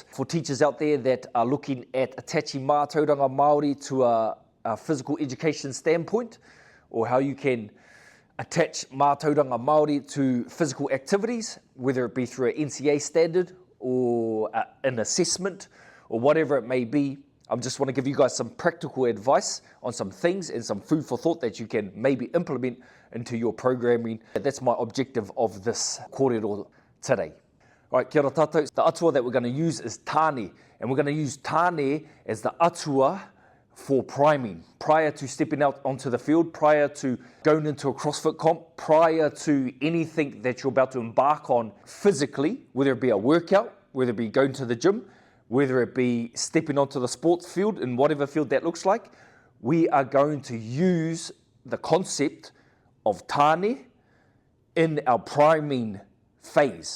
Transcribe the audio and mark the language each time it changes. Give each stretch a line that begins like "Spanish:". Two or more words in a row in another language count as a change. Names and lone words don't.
English: For teachers out there that are looking at attaching
Māori: Matauranga Māori
English: to a physical education standpoint, or how you can attach
Māori: Matauranga Māori
English: to physical activities, whether it be through an NCA standard or an assessment or whatever it may be. I just want to give you guys some practical advice on some things and some food for thought that you can maybe implement into your programming. That's my objective of this korero today. All right,
Māori: kia ora tātou.
English: The atua that we're going to use is tāne, and we're going to use tāne as the atua for priming. Prior to stepping out onto the field, prior to going into a CrossFit comp, prior to anything that you're about to embark on physically, whether it be a workout, whether it be going to the gym, whether it be stepping onto the sports field, in whatever field that looks like, we are going to use the concept of tāne in our priming phase.